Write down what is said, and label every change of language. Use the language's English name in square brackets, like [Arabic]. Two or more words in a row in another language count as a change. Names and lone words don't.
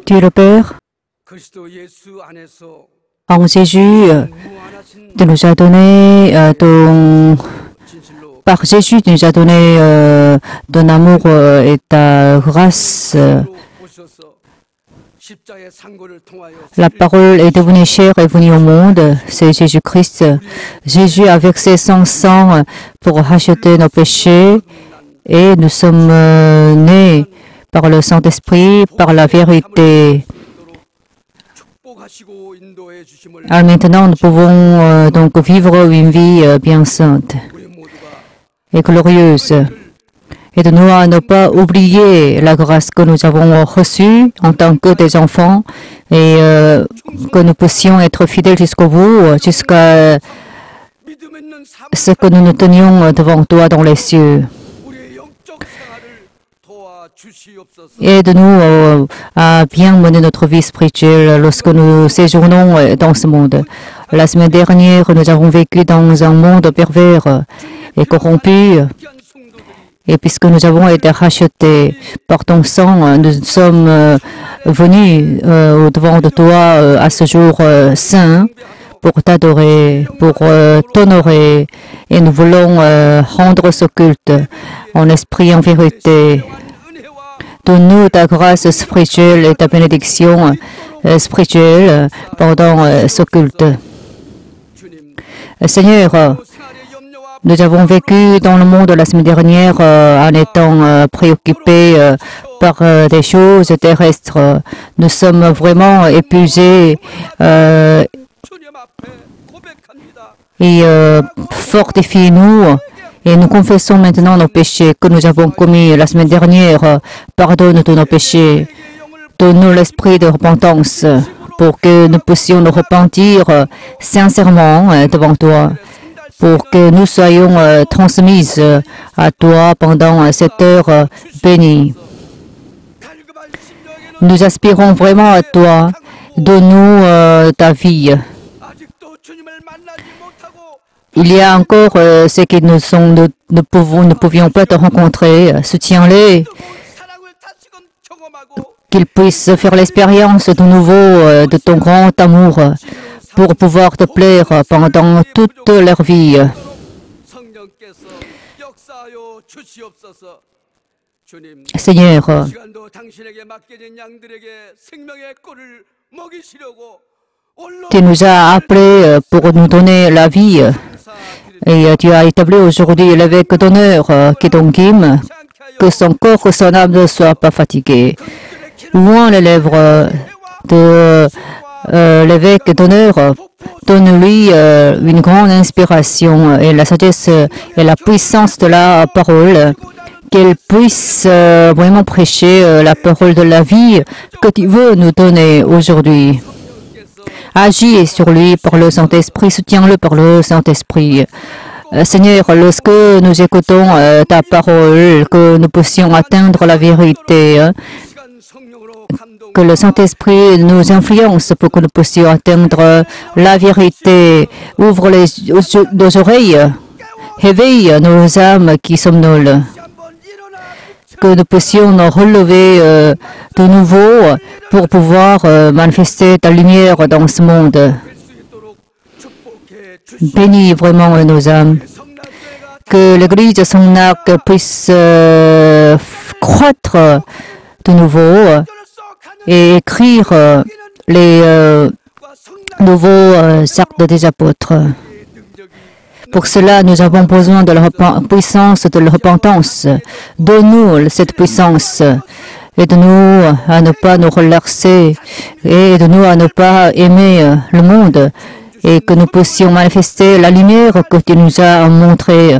[French] Dieu le Père, [Korean] 그리스도 예수 안에서 [French] en Jésus, tu nous as donné [Korean] 진실로 [French] par Jésus, tu nous as donné ton amour et ta grâce. [Korean] 오셔서 십자의 상고를 통하여 [French] La parole est devenue chair et venue au monde, c'est Jésus-Christ. Jésus a versé son sang pour racheter nos péchés et nous sommes nés par le Saint-Esprit, par la vérité. [Korean] 하시고 인도해 주심을 [French] Maintenant, nous pouvons donc vivre une vie bien sainte [Korean] 우리 모두가 [French] et glorieuse. Et de nous à ne pas oublier la grâce que nous avons reçue en tant que des enfants et que nous puissions être fidèles jusqu'au bout, jusqu'à [Korean] 믿음 있는 삶 [French] ce que nous nous tenions devant toi dans les cieux. [Korean] 우리의 영적 생활을 도와 주시옵소서. [French] Aide-nous à bien mener notre vie spirituelle lorsque nous séjournons dans ce monde. La semaine dernière, nous avons vécu dans un monde pervers et corrompu. [Korean] 귀한 성도들이 [French] Et puisque nous avons été rachetés par ton sang, nous sommes venus au-devant de toi à ce jour saint pour t'adorer, pour t'honorer. Et nous voulons rendre ce culte en esprit et en vérité. [Korean] 은혜와 [French] Donne-nous ta grâce spirituelle et ta bénédiction spirituelle pendant ce culte. [Korean] 주님 [French] Seigneur, [Korean] 생활의 염려와 [French] nous avons vécu dans le monde la semaine dernière en étant préoccupés par des choses terrestres. Nous sommes vraiment épuisés [Korean] 주님 앞에 고백합니다. [French] et fortifie-nous. Et nous confessons maintenant nos péchés que nous avons commis la semaine dernière. Pardonne tous nos péchés. Donne-nous l'esprit de repentance pour que nous puissions nous repentir sincèrement devant toi, pour que nous soyons transmises à toi pendant cette heure bénie. [Korean] 갈급한 심령에는 [French] Nous aspirons vraiment à toi. Donne-nous ta vie. [Korean] 아직도 주님을 만나지 못하고 [French] Il y a encore ceux qui ne pouvions pas te rencontrer. Soutiens-les, [Korean] 뜨거운 사랑을 다시금 경험하고 [French] qu'ils puissent faire l'expérience de nouveau de ton grand amour pour pouvoir te plaire pendant toute leur vie. [Korean] 성령께서 역사하여 주시옵소서. 주님, [French] Seigneur, [Korean] 시간도 당신에게 맡겨진 양들에게 생명의 꿀을 먹이시려고 홀로 [French] tu nous as appelés pour nous donner la vie et tu as établi aujourd'hui l'évêque d'honneur qui est ton hymne, que son corps et son âme ne soient pas fatigués. Louant les lèvres de l'évêque d'honneur, donne-lui une grande inspiration et la sagesse et la puissance de la parole, qu'elle puisse vraiment prêcher la parole de la vie que tu veux nous donner aujourd'hui. Agis sur lui par le Saint-Esprit, soutiens-le par le Saint-Esprit. Seigneur, lorsque nous écoutons ta parole, que nous puissions atteindre la vérité, [Korean] 시간 성령으로 감동 [French] que le Saint-Esprit nous influence pour que nous puissions atteindre la vérité. Ouvre nos oreilles, réveille nos âmes qui somnolent, [Korean] 한번 일어나 [French] que nous puissions nous relever de nouveau pour pouvoir manifester ta lumière dans ce monde. [Korean] 수 있도록 축복해 주시. [French] Bénis vraiment nos âmes. [Korean] 성남교회가 [French] Que l'Église de Songnak puisse croître de nouveau [Korean] 서 가는 [French] et écrire les nouveaux actes des apôtres. [Korean] 능력이 [French] Pour cela, nous avons besoin de la puissance de la repentance. Donne-nous cette puissance. Aide-nous à ne pas nous relaxer et aide-nous à ne pas aimer le monde et que nous puissions manifester la lumière que tu nous as montrée.